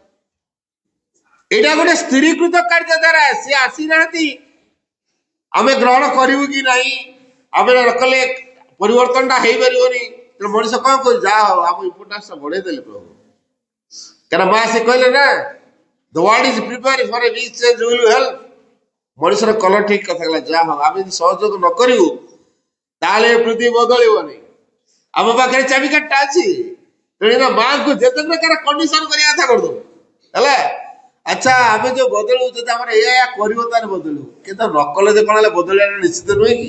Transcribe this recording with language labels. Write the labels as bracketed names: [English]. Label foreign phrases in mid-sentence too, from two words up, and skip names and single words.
[Odia] ଏଇଟା ଗୋଟେ ସ୍ଥିରୀକୃତ କାର୍ଯ୍ୟ ଦ୍ୱାରା ସେ ଆସିନାହାନ୍ତି, ଆମେ ଗ୍ରହଣ କରିବୁ କି ନାହିଁ, ଆମେ ନ କଲେ ପରିବର୍ତ୍ତନଟା ହେଇପାରିବନି। ତେଣୁ ମଣିଷ କଣ କହୁଛି, ଯାହା ହଉ ଆମ ଇମ୍ପୋର୍ଟାନ୍ସ ବଢେଇ ଦେଲେ ପ୍ରଭୁ, କାରଣ ମା ସେ କହିଲେ ନା, [English] the world is prepared for a big change, will you help? [Odia] ମଣିଷର କଲର ଠିକ କଥା ହେଲା, ଯାହା ହଉ ଆମେ ଯଦି ସହଯୋଗ ନ କରିବୁ ତାହେଲେ ପୃଥିବୀ ବଦଳିବନି। ଆମ ପାଖରେ ଚାବିକାଠିଟା ଅଛି, ତେଣୁ ମାଙ୍କୁ ଯେତେ ପ୍ରକାର କଣ୍ଡିସନ କରିବା କଥା କରିଦବୁ ହେଲା। ଆଚ୍ଛା ଆମେ ଯୋଉ ବଦଳୁ, ଯଦି ଆମର ଏଇଆ କରିବ ତାହେଲେ ବଦଳିବୁ, କିନ୍ତୁ ନ କଲେ ଯେ କଣ ହେଲେ ବଦଳିବା ନିଶ୍ଚିତ ନୁହେଁ କି?